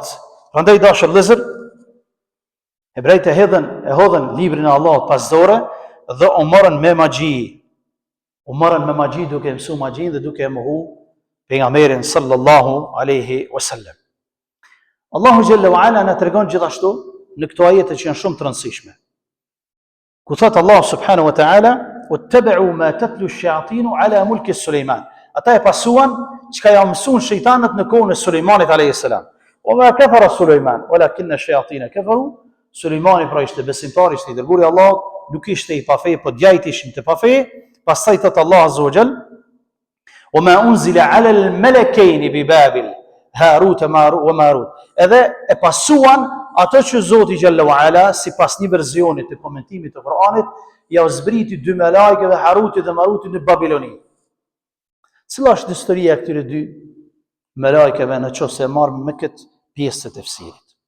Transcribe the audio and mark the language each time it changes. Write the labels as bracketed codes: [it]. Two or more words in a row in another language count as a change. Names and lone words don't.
[sq] Prandaj dashur vëllezër, hebrejt e hodhën librin e Allahut pas dore dhe u morën me magji. U morën me magji duke mësuar magjin dhe duke mohu pejgamberin [ar] صلى الله عليه وسلم. [sq] Allahu [ar] جل وعلا [sq] na tregon gjithashtu në këto ajete që janë shumë të rëndësishme. Ku thot [ar] الله سبحانه وتعالى, "واتبعوا ما تتلو الشياطين على ملك سليمان." [sq] Ata e pasuan çka ja mësuan shejtanët në kohën e Sulejmanit [ar] عليه السلام. وما كفر سليمان ولكن الشياطين كفروا. [sq] Sulejmani pra ishte besimtar, ishte I dërguari I Allahut, nuk ishte I pa fe, po djajt ishin të pa fe. Pastaj thot [ar] الله عز وجل, "وما أنزل على الملكين ببابل هاروت وماروت." [sq] Edhe e pasuan ato që Zoti [ar] جل وعلا [sq] sipas një versioni të komentimit të Kur'anit ja u zbriti dy melajke dhe Haruti dhe Maruti në Babiloni. Cila është historia e këtyre dy melajkeve në qoftë se marrëm me këtë pjesë të tefsirit?